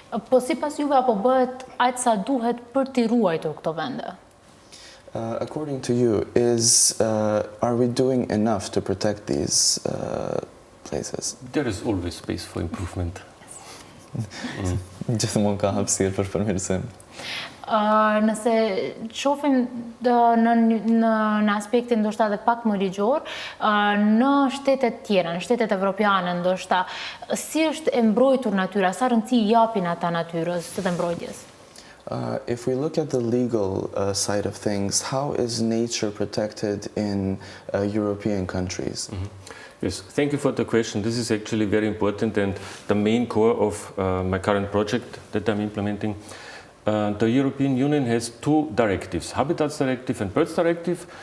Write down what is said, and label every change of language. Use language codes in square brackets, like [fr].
[sq] Po sipas juve apo bëhet aq sa duhet për t'i ruajtur këto vende? [en] According to you, are we doing enough to protect these places? There is always space for improvement. [sq] Gjithmonë ka hapësirë për përmirësim. Nëse shohim në aspektin ndoshta edhe pak më ligjor, në shtetet tjera, në shtetet evropiane ndoshta, si është e mbrojtur natyra, sa rëndësi japin ata natyrës të mbrojtjes? [en] If we look at the legal side of things, how is nature protected in European countries? Yes, thank you for the question. This is actually very important and the main core of my current project that I'm implementing. The European Union has two directives, Habitats Directive and Birds Directive.